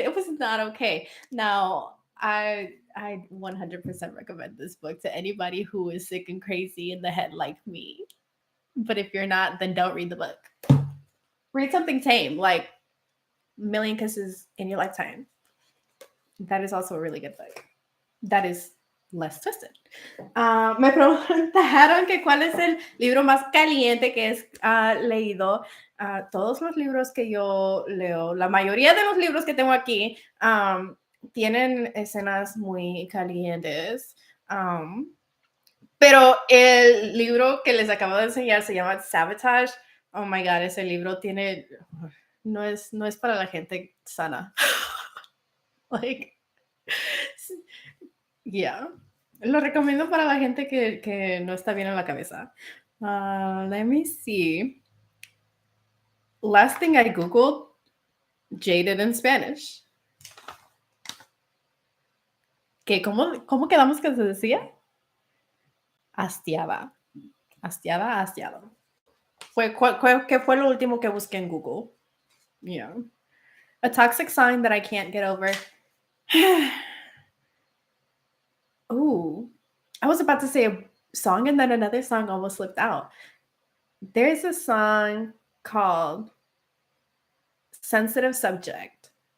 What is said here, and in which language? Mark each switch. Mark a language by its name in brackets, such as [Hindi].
[English] It was not okay. Now, I 100% recommend this book to anybody who is sick and crazy in the head like me. But if you're not, then don't read the book. Read something tame, like Million Kisses in Your Lifetime. That is also a really good book. That is less twisted. [Spanish] Me preguntaron que cuál es el libro más caliente que es leído. Todos los libros que yo leo, la mayoría de los libros que tengo aquí, tienen escenas muy calientes. Pero el libro que les acabo de enseñar se llama Sabotage. [English] Oh my God, [Spanish] ese libro tiene... No es para la gente sana. Yeah. Lo recomiendo para la gente que no está bien en la cabeza. [English] Let me see. Last thing I Googled, jaded in Spanish. [Spanish] ¿Cómo quedamos que se decía? Hastiada. Hastiado. ¿Qué fue lo último que busqué en Google? [English] Yeah. A toxic sign that I can't get over. Ooh. I was about to say a song and then another song almost slipped out. There's a song called Sensitive Subject.